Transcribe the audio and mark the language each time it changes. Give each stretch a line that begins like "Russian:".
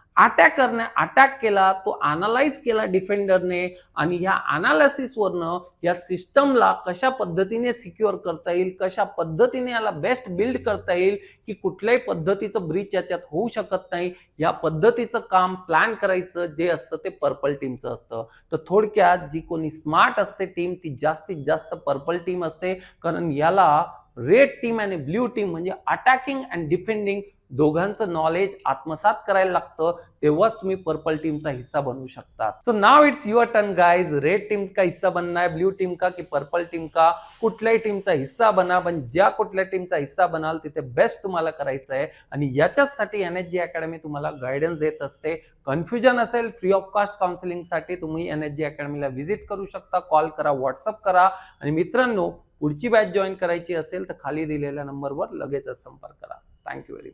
Marathi: अटॅकरने attack केला, तो analyse केला डिफेंडरने, आणि ह्या अनालिसिस वरनं या सिस्टमला कशा पद्धतीने सिक्युअर करता येईल, कशा पद्धतीने याला बेस्ट बिल्ड करता येईल की कुठल्याही पद्धतीचं ब्रीच याच्यात होऊ शकत नाही, या पद्धतीचं काम प्लॅन करायचं जे असतं ते पर्पल टीमचं असतं. तर थोडक्यात जी कोणी स्मार्ट असते टीम ती जास्तीत जास्त पर्पल टीम असते, कारण याला रेड टीम आणि ब्ल्यू टीम म्हणजे अटॅकिंग अँड डिफेंडिंग दोघांचं नॉलेज आत्मसात करायला लागतं. तेव्हाच तुम्ही पर्पल टीमचा हिस्सा बनवू शकता.
English: So now it's your turn guys.
Hindi: Red team का हिस्सा बनना है, ब्ल्यू टीम का की पर्पल टीम का?
Marathi: कुठल्याही टीमचा हिस्सा बना, पण ज्या कुठल्या टीमचा हिस्सा बनाल तिथे बेस्ट तुम्हाला करायचं आहे. आणि याच्यासाठी एनएसजी अकॅडमी तुम्हाला गायडन्स देत असते. कन्फ्युजन असेल, फ्री ऑफ कॉस्ट काउन्सिलिंगसाठी तुम्ही एनएसजी अकॅडमीला व्हिजिट करू शकता. कॉल करा, व्हॉट्सअप करा. आणि मित्रांनो, पुढची बॅच जॉईन करायची असेल तर खाली दिलेल्या नंबरवर लगेचच संपर्क करा.
English: Thank you very much.